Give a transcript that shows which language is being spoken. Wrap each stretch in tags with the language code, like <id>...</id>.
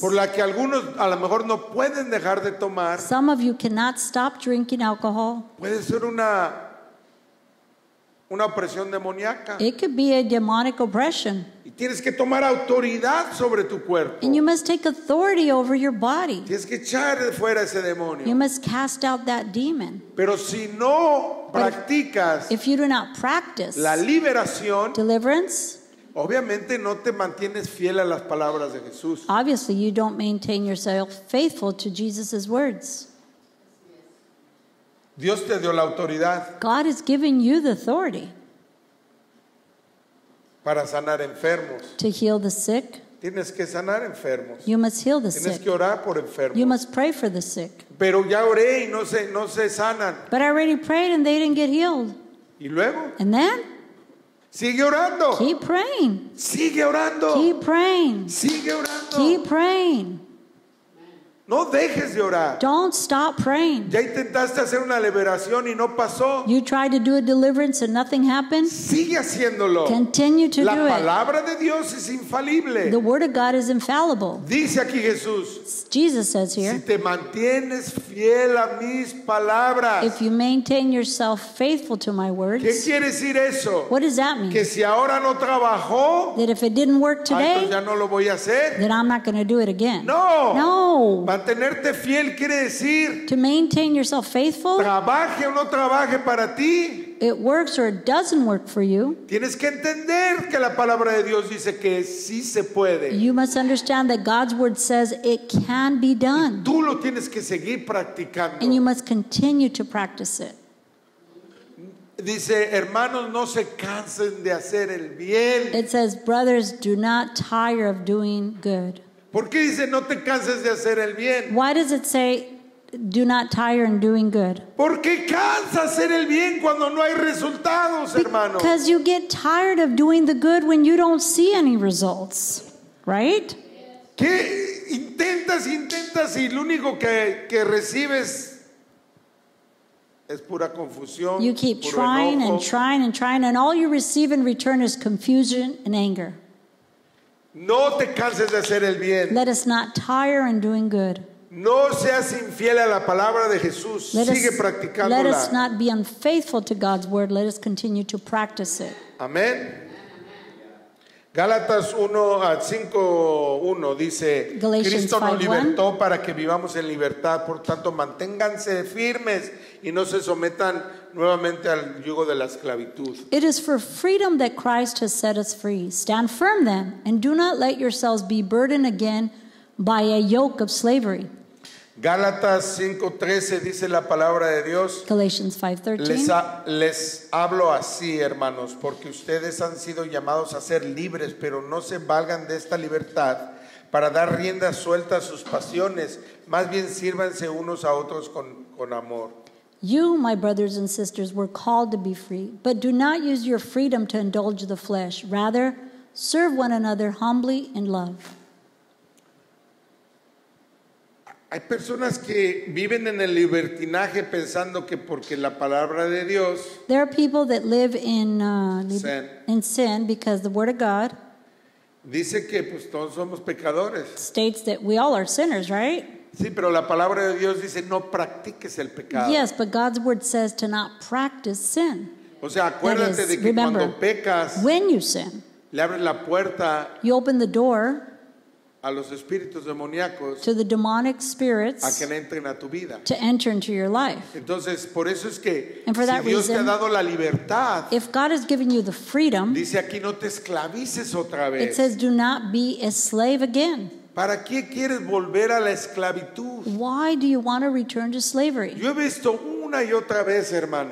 <es>por la que algunos a lo mejor no pueden dejar de tomar</es> <en>some of you cannot stop drinking alcohol,</en> <es>puede ser una opresión demoníaca.</es> <en>it could be a demonic oppression.</en> <es>Y tienes que tomar autoridad sobre tu cuerpo.</es> <en>And you must take authority over your body.</en> <es>Tienes que echar de fuera ese</es> <en>You</en> <es>demonio.</es> <en>must cast out that demon.</en> <es>Pero si no practicas</es> <en>If you do not practice</en> <es>la liberación,</es> <en>deliverance,</en> <es>obviamente no te mantienes fiel a las palabras de Jesús.</es> <en>obviously you don't maintain yourself faithful to Jesus' words.</en> <es>Dios te dio la autoridad</es> <en>God has given you the authority</en> <es>para sanar enfermos.</es> <en>to heal the sick.</en> <es>Tienes que sanar enfermos.</es> <en>You must heal the</en> <es>Tienes</es> <en>sick.</en> <es>que orar por</es> <en>You</en> <es>enfermos.</es> <en>must pray for the sick.</en> <es>Pero ya oré y no se sanan.</es> <en>But I already prayed and they didn't get healed.</en> <es>Y luego,</es> <en>And then</en> <es>sigue orando.</es> <en>keep praying.</en> <es>Sigue orando.</es> <en>Keep praying.</en> <es>Sigue orando.</es> <en>Keep praying.</en> <es>No dejes de orar.</es> <en>Don't stop praying.</en> <es>Ya intentaste hacer una liberación y no pasó.</es> <en>You tried to do a deliverance and nothing happened.</en> <es>Sigue haciéndolo.</es> <en>Continue to</en> <es>La</es> <en>do it.</en> <es>palabra de Dios es infalible.</es> <en>The word of God is infallible.</en> <es>Dice aquí Jesús,</es> <en>Jesus says</en> <es>si</es> <en>here,</en> <es>te mantienes fiel a mis palabras.</es> <en>if you maintain yourself faithful to my</en> <es>¿Qué</es> <en>words,</en> <es>quiere decir eso?</es> <en>what does that mean?</en> <es>Que si ahora no trabajó,</es> <en>That if it didn't work</en> <es>entonces</es> <en>today,</en> <es>ya no lo voy a hacer.</es> <en>then I'm not going to do it again.</en> <es>No.</es> <en>No.</en> <es>Mantenerte fiel quiere decir,</es> <en>To maintain yourself faithful,</en> <es>trabaje o no trabaje para ti.</es> <en>it works or it doesn't work for you.</en> <es>Tienes que entender que la palabra de Dios dice que sí se puede.</es> <en>You must understand that God's word says it can be done.</en> <es>Tú lo tienes que seguir practicando.</es> <en>And you must continue to practice it.</en> <es>Dice, hermanos, no se cansen de hacer el bien.</es> <en>It says, brothers, do not tire of doing good.</en> <es>¿Por qué dice no te canses de hacer el bien?</es> <en>Why does it say, do not tire in doing good?</en> <es>¿Por qué cansa hacer el bien cuando no hay resultados, hermano?</es> <en>Because you get tired of doing the good when you don't see any results, right?</en> <es>¿Qué intentas y lo único que recibes es pura confusión,</es> <en>You keep</en> <es>puro</es> <en>trying</en> <es>enojo?</es> <en>and trying and trying, and all you receive in return is confusion and anger.</en> <es>No te canses de hacer el bien.</es> <en>Let us not tire in doing good.</en> <es>No seas infiel a la palabra de Jesús.</es> <en>Let</en> <es>Sigue</es> <en>us</en> <es>practicándola.</es> <en>not be unfaithful to God's word. Let us continue to practice it.</en> <es>Amén. Gálatas 5:1 dice,</es> <en>Galatians</en> <es>Cristo nos</es> <en>5:1.</en> <es>libertó para que vivamos en libertad, por tanto manténganse firmes y no se sometan nuevamente al yugo de la esclavitud.</es> <en>It is for freedom that Christ has set us free. Stand firm then, and do not let yourselves be burdened again by a yoke of slavery.</en> <es>Gálatas 5:13 dice la palabra de Dios.</es> <en>Galatians 5:13.</en> <es>Les hablo así, hermanos, porque ustedes han sido llamados a ser libres, pero no se valgan de esta libertad para dar rienda suelta a sus pasiones. Más bien sírvanse unos a otros con amor.</es> <en>You, my brothers and sisters, were called to be free, but do not use your freedom to indulge the flesh. Rather, serve one another humbly in love.</en> <es>Hay personas que viven en el libertinaje pensando que porque la palabra de Dios</es> <en>There are people that live in sin because the Word of God</en> <es>dice que pues todos somos pecadores.</es> <en>states that we all are sinners, right?</en> <es>Sí, pero la palabra de Dios dice no practiques el pecado.</es> <en>Yes, but God's Word says to not practice sin.</en> <es>O sea, acuérdate</es> <en>That is,</en> <es>de que</es> <en>remember,</en> <es>cuando pecas</es> <en>when you sin,</en> <es>le abres la puerta</es> <en>you open the door</en> <es>a los espíritus demoníacos</es> <en>to the demonic</en> <es>a</es> <en>spirits</en> <es>que entren a tu vida.</es> <en>to enter into your life.</en> <es>Entonces, por eso es que</es> <en>And for</en> <es>si</es> <en>that</en> <es>Dios te ha</es> <en>reason,</en> <es>dado la libertad,</es> <en>If God has given you the freedom,</en> <es>dice aquí no te esclavices otra</es> <en>it</en> <es>vez.</es> <en>says do not be a slave again.</en> <es>¿Para qué quieres volver a la esclavitud?</es> <en>Why do you want to return to slavery?</en> <es>Yo he visto una y otra vez, hermanos,</es>